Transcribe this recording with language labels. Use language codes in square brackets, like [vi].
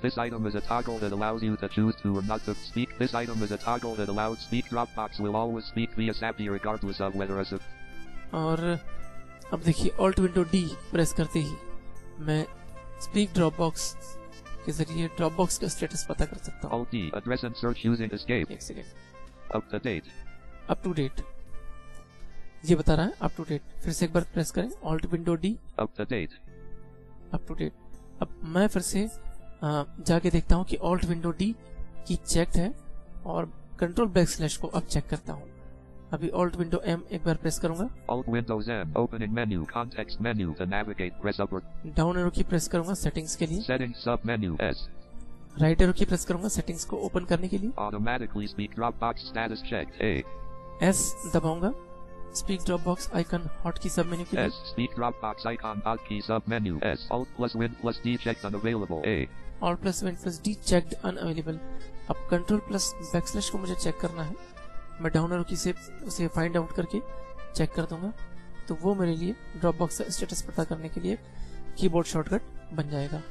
[en] This item is a toggle that allows you to choose to or not to speak. This item is a toggle that allows speak. Dropbox will always speak via SAPI regardless of whether a [hi] और अब देखिए alt window D press करते ही मैं speak Dropbox के जरिए Dropbox का status पता कर सकता हूँ। [en] Alt D. Address and search using escape. [hi] एक second. [en] Up to date. Up to date [hi] ये बता रहा है, अप टू डेट। फिर से एक बार प्रेस करें, alt window D, [en] Up to date. Up to date. [hi] अब मैं फिर से जाके देखता हूँ कि ऑल्ट विंडो डी की चेक्ड है और कंट्रोल बैकस्लैश को अब चेक करता हूँ। अभी ऑल्ट विंडो एम एक बार प्रेस करूंगा। [en] Alt Windows M. Opening menu. Context menu. To navigate, press upward. [hi] Down arrow की प्रेस करूंगा सेटिंग्स के लिए। [en] Settings sub menu. S. [hi] Right arrow की प्रेस करूंगा सेटिंग्स को ओपन करने के लिए। [en] Automatically speak Dropbox status checked. A. [hi] S दबाऊंगा। Speak Dropbox icon hot की सब मेन्यू के लिए। [en] S. Speak Dropbox icon hotkey sub menu. S. Alt plus Win plus D checked unavailable. A. Alt plus win plus D checked unavailable. [hi] अब control plus backslash को मुझे check करना है। मैं डाउन एरो की से उसे फाइंड आउट करके चेक कर दूंगा, तो वो मेरे लिए ड्रॉपबॉक्स का स्टेटस पता करने के लिए कीबोर्ड शॉर्टकट बन जाएगा।